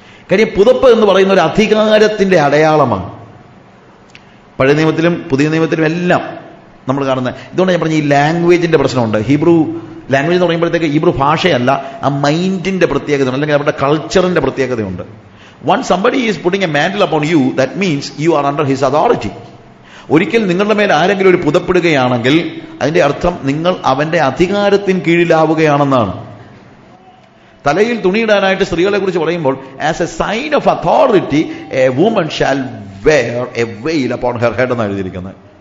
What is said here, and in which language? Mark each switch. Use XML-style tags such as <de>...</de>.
<ml>കാര്യം പുതപ്പ് എന്ന് പറയുന്ന ഒരു അധികാരത്തിന്റെ അടയാളമാണ്. പഴയ നിയമത്തിലും പുതിയ നിയമത്തിലും എല്ലാം നമ്മൾ കാണുന്നത്. ഇതുകൊണ്ട് ഞാൻ പറഞ്ഞ ഈ ലാംഗ്വേജിന്റെ പ്രശ്നമുണ്ട്. ഹീബ്രു ലാംഗ്വേജ് എന്ന് പറയുമ്പോഴത്തേക്ക് ഹീബ്രു ഭാഷയല്ല, ആ മൈൻഡിന്റെ പ്രത്യേകതയുണ്ട്, അല്ലെങ്കിൽ അവരുടെ കൾച്ചറിന്റെ പ്രത്യേകതയുണ്ട്.</ml> <en>Once somebody is putting a mantle upon you, that means you are under his authority.</en> <ml>ഒരിക്കൽ നിങ്ങളുടെ മേൽ ആരെങ്കിലും ഒരു പുതപ്പെടുകയാണെങ്കിൽ അതിന്റെ അർത്ഥം നിങ്ങൾ അവന്റെ അധികാരത്തിന് കീഴിലാവുകയാണെന്നാണ്. തലയിൽ തുണിയിടാനായിട്ട് സ്ത്രീകളെ കുറിച്ച് പറയുമ്പോൾ,</ml> <en>as a sign of authority a woman shall wear a veil upon her head</en> <ml>എന്നാണ് എഴുതിയിരിക്കുന്നത്.</ml>